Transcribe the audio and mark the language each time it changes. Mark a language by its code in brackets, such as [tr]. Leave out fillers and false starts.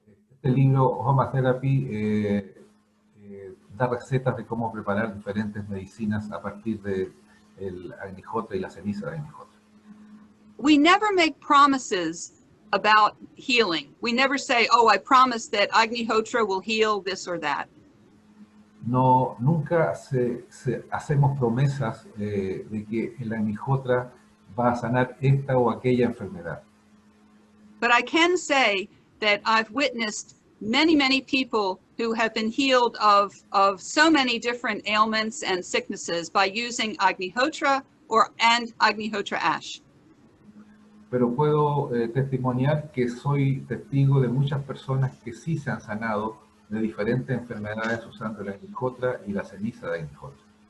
[es] Este libro, Homa Therapy, da recetas de cómo preparar diferentes medicinas a partir de el Agnihotra y la ceniza de Agnihotra. [en] We never make promises about healing. We never say, oh, I promise that Agnihotra will heal this or that. [es] No, nunca hacemos promesas de que el Agnihotra va a sanar esta o aquella enfermedad. [en] But I can say that I've witnessed many, many people who have been healed of so many different ailments and sicknesses by using Agnihotra and Agnihotra ash. [es] Pero puedo testimoniar que soy testigo de muchas personas que sí se han sanado de diferentes enfermedades usando el Agnihotra y la ceniza de Agnihotra.